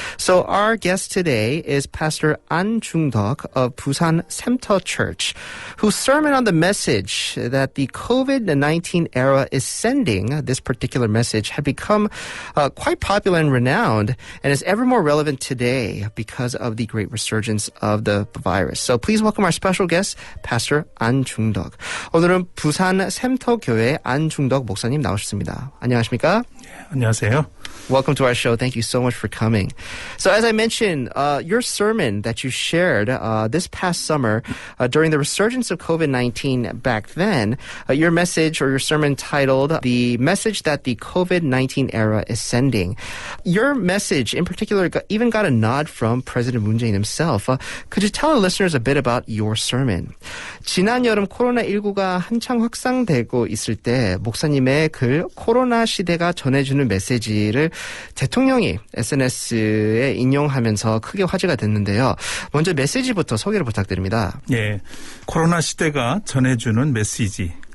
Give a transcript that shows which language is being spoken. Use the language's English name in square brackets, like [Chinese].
[English] So our guest today is Pastor An Jung-deok of Busan Samter Church, whose sermon on the message that the COVID-19 era is sending, this particular message, had become quite popular and renowned and is ever more relevant today because of the great resurgence of the virus. So please welcome our special guest, Pastor An 중덕. [Korean] 오늘은 부산 샘터교회 안중덕 목사님 나오셨습니다. 안녕하십니까? 네, 안녕하세요. [English] Welcome to our show. Thank you so much for coming. So as I mentioned, your sermon that you shared this past summer during the resurgence of COVID-19 back then, your message or your sermon titled, The Message That the COVID-19 Era is Sending. Your message in particular even got a nod from President Moon Jae-in himself. Could you tell our listeners a bit about your sermon? [Korean] 지난 여름 코로나19가 한창 확산되고 있을 때 목사님의 글 코로나 시대가 전해주는 메시지를 대통령이 SNS에 인용하면서 크게 화제가 됐는데요. 먼저 메시지부터 소개를 부탁드립니다. 예, 코로나 시대가 전해주는 메시지.